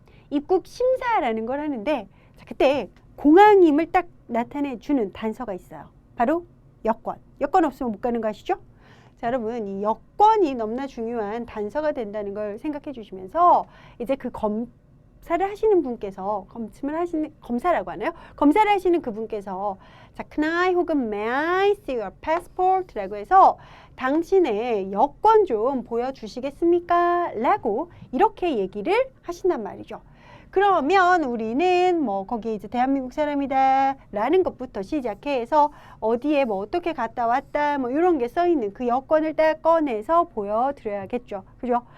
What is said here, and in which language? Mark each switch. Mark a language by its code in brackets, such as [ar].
[ko] 입국 심사라는 걸 하는데 자, 그때 공항임을 딱 나타내주는 단서가 있어요. 바로 여권. 여권 없으면 못 가는 거 아시죠? 자, 여러분, 이 여권이 너무나 중요한 단서가 된다는 걸 생각해 주시면서 이제 그 검사를 하시는 분께서 검사라고 하나요? 검사를 하시는 그분께서 자, [en] can I [ko] 혹은 [en] may I see your passport? [ko] 라고 해서 당신의 여권 좀 보여주시겠습니까? 라고 이렇게 얘기를 하신단 말이죠. 그러면 우리는 뭐 거기에 이제 대한민국 사람이다 라는 것부터 시작해서 어디에 뭐 어떻게 갔다 왔다 뭐 이런 게 써있는 그 여권을 딱 꺼내서 보여드려야겠죠. 그죠?